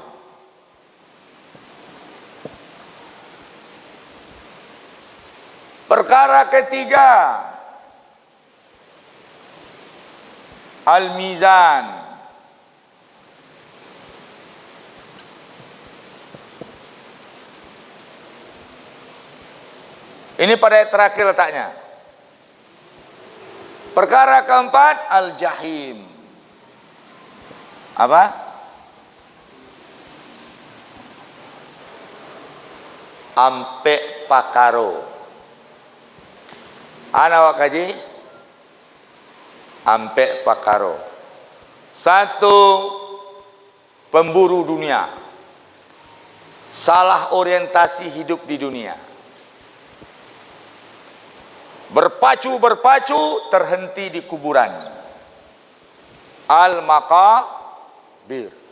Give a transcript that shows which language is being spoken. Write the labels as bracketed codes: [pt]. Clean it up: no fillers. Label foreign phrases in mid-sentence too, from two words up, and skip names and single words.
[id] Perkara ketiga, al-mizan. Ini pada ayat terakhir letaknya. Perkara keempat, al-jahim. [min] Apa? Ampe pakaro. Ana awak kaji? Ampe pakaro. [id] Satu, pemburu dunia. Salah orientasi hidup di dunia. Berpacu terhenti di kuburan. Al-maqabir.